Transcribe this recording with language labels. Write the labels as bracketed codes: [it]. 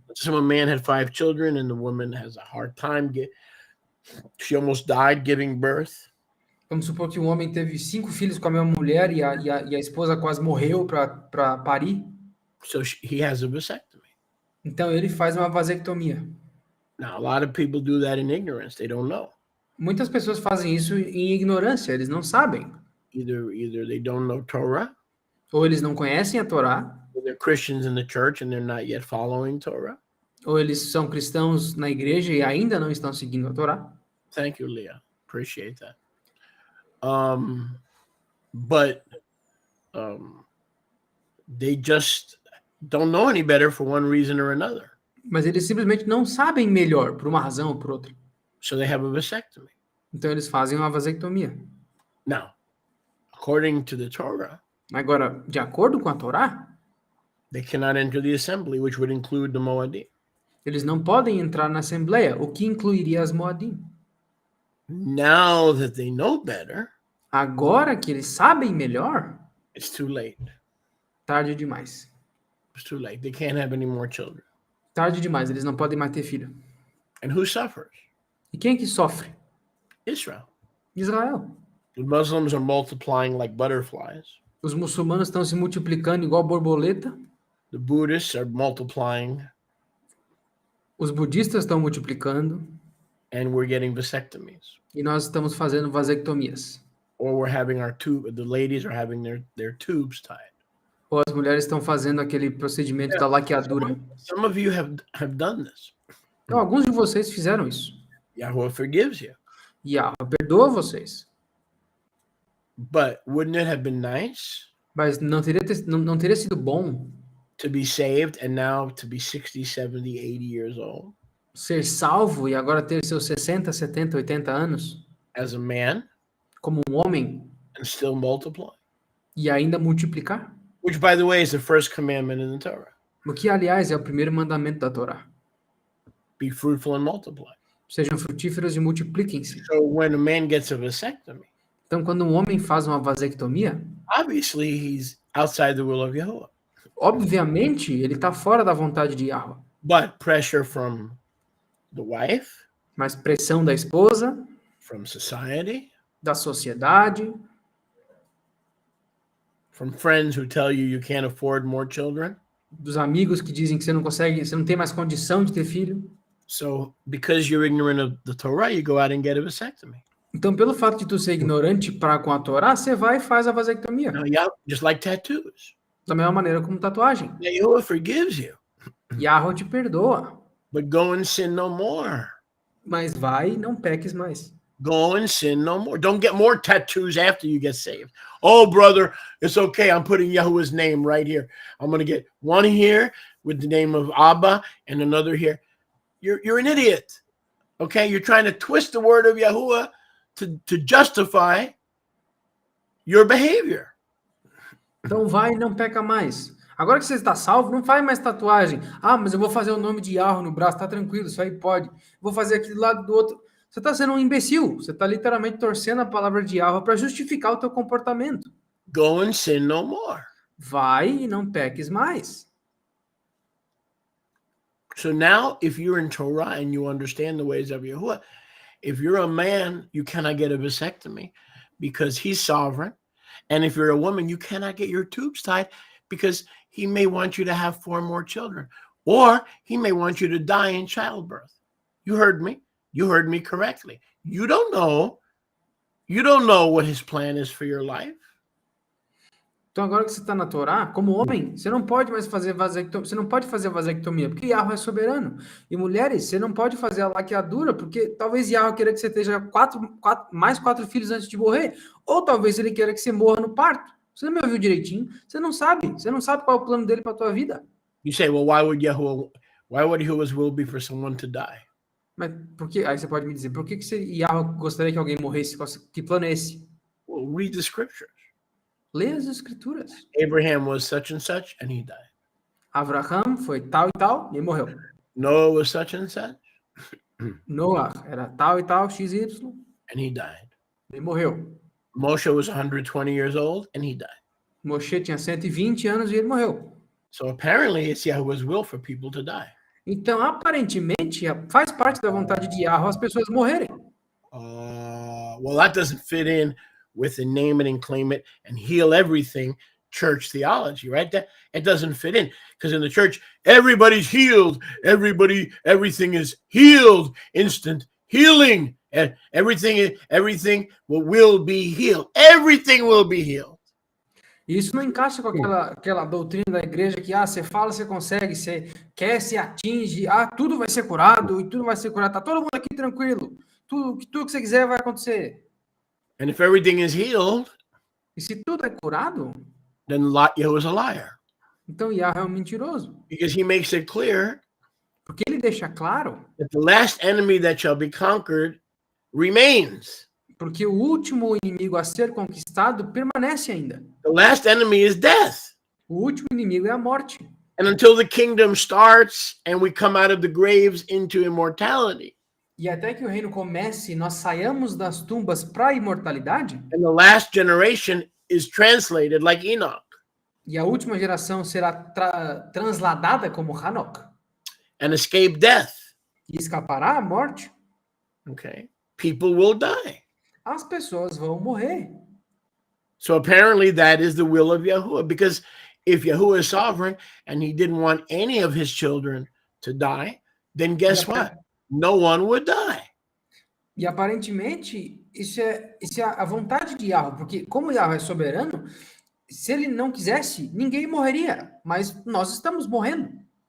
[en] Some man had 5 children, and the woman has a hard time. She almost died giving birth. [pt] Vamos supor que um homem teve 5 filhos com a mesma mulher e a esposa quase morreu para parir. [en] So he has a vasectomy. [pt] Então ele faz uma vasectomia. [en] Now, a lot of people do that in ignorance. They don't know. [pt] Muitas pessoas fazem isso em ignorância, eles não sabem. [en] Either they don't know Torah, [pt] Ou eles não conhecem a Torá, [en] or they're Christians in the church and they're not yet following Torah. [pt] ou eles são cristãos na igreja e ainda não estão seguindo a Torá. [en] Thank you, Leah. Appreciate that. But they just don't know any better for one reason or another. [pt] Mas eles simplesmente não sabem melhor, por uma razão ou por outra. [en] So they have a vasectomy. [pt] Então eles fazem uma vasectomia. [en] Now, according to the Torah, [pt] Agora, de acordo com a Torá, [en] they cannot enter the assembly, which would include the Moadim. [pt] eles não podem entrar na Assembleia, o que incluiria as Moadim. [en] Now that they know better, [pt] Agora que eles sabem melhor, [en] it's too late. [pt] Tarde demais. [en] It's too late. They can't have any more children. [pt] Tarde demais, eles não podem mais ter filho. [en] And who suffers? [pt] E quem é que sofre? [en] Israel. [pt] Israel. [en] The Muslims are multiplying like butterflies. [pt] Os muçulmanos estão se multiplicando igual borboleta. [en] The Buddhists are multiplying. [pt] Os budistas estão multiplicando. [en] And we're getting vasectomies. [pt] E nós estamos fazendo vasectomias. [en] Or we're having the ladies are having their tubes tied. [pt] Ou as mulheres estão fazendo aquele procedimento da laqueadura. [en] Some of you have done this. [pt] Então, alguns de vocês fizeram isso. [en] Yahweh forgives you. [pt] Yahweh perdoa vocês. [en] But wouldn't it have been nice? [pt] Mas não teria sido bom [en] to be saved and now to be 60, 70, 80 years old? [pt] Ser salvo e agora ter seus 60, 70, 80 anos? [en] As a man? [pt] Como um homem? [en] And still multiply? [pt] E ainda multiplicar? [en] Which, by the way, is the first commandment in the Torah. [pt] O que, aliás, é o primeiro mandamento da Torá. [en] Be fruitful and multiply. [pt] Sejam frutíferos e multipliquem-se. [en] So when a man gets a vasectomy, [pt] então, quando um homem faz uma vasectomia, [en] obviously he's outside the will of Yahuwah. [pt] Obviamente, ele está fora da vontade de Yahweh. [en] But pressure from the wife, [pt] mas pressão da esposa, [en] from society, [pt] da sociedade, [en] from friends who tell you can't afford more children, [pt] dos amigos que dizem que você não tem mais condição de ter filho. [en] So, because you're ignorant of the Torah, you go out and get a vasectomy. [pt] Então, pelo fato de tu ser ignorante com a Torá, você vai e faz a vasectomia. [en] Now, yeah, just like tattoos. [pt] Da mesma maneira como tatuagem. [en] Yahuwah forgives you. [pt] Yahweh te perdoa. [en] But go and sin no more. [pt] Mas vai e não peques mais. [en] Go and sin no more. Don't get more tattoos after you get saved. Oh, brother, it's okay. I'm putting Yahuwah's name right here. I'm going to get one here with the name of Abba and another here. You're an idiot. Okay? You're trying to twist the word of Yahuwah to justify your behavior. [pt] Então vai e não peca mais. Agora que você está salvo, não faz mais tatuagem. Ah, mas eu vou fazer o nome de Yahweh no braço, tá tranquilo, isso aí pode. Vou fazer aqui do lado do outro. Você está sendo um imbecil. Você está literalmente torcendo a palavra de Yahweh para justificar o teu comportamento. [en] Go and sin no more. [pt] Vai e não peques mais. [en] So now, if you're in Torah and you understand the ways of Yahuwah, if you're a man, you cannot get a vasectomy because he's sovereign. And if you're a woman, you cannot get your tubes tied because he may want you to have 4 more children, or he may want you to die in childbirth. You heard me. You heard me correctly. You don't know what his plan is for your life. [pt] Então agora que você está na Torá, como homem, você não pode mais fazer vasectomia. Você não pode fazer vasectomia, porque Yahweh é soberano. E mulheres, você não pode fazer a laqueadura, porque talvez Yahweh queira que você tenha mais 4 filhos antes de morrer. Ou talvez ele queira que você morra no parto. Você não me ouviu direitinho? Você não sabe qual é o plano dele para a tua vida. [en] You say, well, why would Yahuwah's will be for someone to die? [pt] Mas por que? Aí você pode me dizer, por que Yahweh gostaria que alguém morresse? Que plano é esse? [en] Well, read the scriptures. [pt] Lê as escrituras. [en] Abraham was such and such, and he died. [pt] Abraham foi tal e tal, e morreu. [en] Noah was such and such. [pt] Noah era tal e tal, XY, [en] and he died. [pt] E morreu. [en] Moshe was 120 years old, and he died. [pt] Moshe tinha 120 anos e ele morreu. [en] So apparently it's Yahweh's will for people to die. [pt] Então, aparentemente, faz parte da vontade de Yahweh as pessoas morrerem. [en] Well, that doesn't fit in with the name it and claim it and heal everything church theology, right? That it doesn't fit in because in the church, everybody's healed. Everything is healed, instant healing, and everything will be healed. Everything will be healed. [pt] Isso não encaixa com aquela doutrina da igreja que você fala, você consegue, você quer, você atinge, tudo vai ser curado e tudo vai ser curado. Tá todo mundo aqui tranquilo. Tudo que você quiser vai acontecer. [en] And if everything is healed, [pt] e se tudo é curado, [en] then Yahweh is a liar. [pt] Então Yahweh é um mentiroso. [en] Because he makes it clear [pt] porque ele deixa claro [en] that the last enemy that shall be conquered remains. [pt] Porque o último inimigo a ser conquistado permanece ainda. [en] The last enemy is death. [pt] O último inimigo é a morte. [en] And until the kingdom starts and we come out of the graves into immortality. [pt] E até que o reino comece, nós saiamos das tumbas para a imortalidade. [en] And the last generation is translated like Enoch. [pt] E a última geração será transladada como Hanok [en] and escape death. [pt] e escapará à morte. [en] Okay. People will die. [pt] As pessoas vão morrer. [en] So apparently that is the will of Yahuwah, because if Yahuwah is sovereign and he didn't want any of his children to die, then guess what? No one would die. [pt] E aparentemente, isso é a vontade de Yahweh, porque como Yahweh é soberano, se ele não quisesse, ninguém morreria, mas nós estamos morrendo.